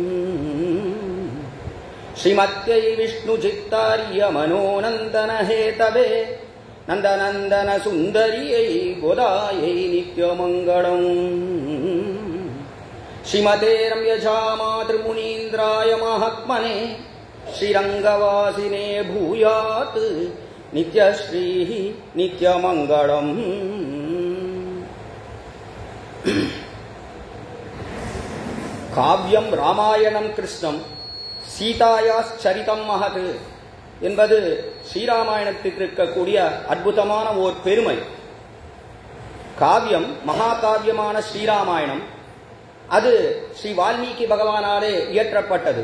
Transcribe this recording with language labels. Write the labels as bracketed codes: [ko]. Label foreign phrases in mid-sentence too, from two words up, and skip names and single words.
[sa] श्रीमत्यै विष्णुचित्तार्य मनोनन्दनहेतवे नन्दनन्दनसुन्दर्यै गोदायै नित्यमङ्गलम् श्रीमते रम्यजामातृमुनीन्द्राय महात्मने श्रीरङ्गवासिने भूयात् नित्यश्रीः नित्यमङ्गलम्। காவியம் ராமாயணம் கிருஷ்ணம் சீதாயாச்சரிதம் மகத் [ta] என்பது ஸ்ரீராமாயணத்துக்கு இருக்கக்கூடிய அற்புதமான ஓர் பெருமை. காவியம் மகாகாவியமான ஸ்ரீராமாயணம் அது ஸ்ரீ வால்மீகி பகவானாலே இயற்றப்பட்டது.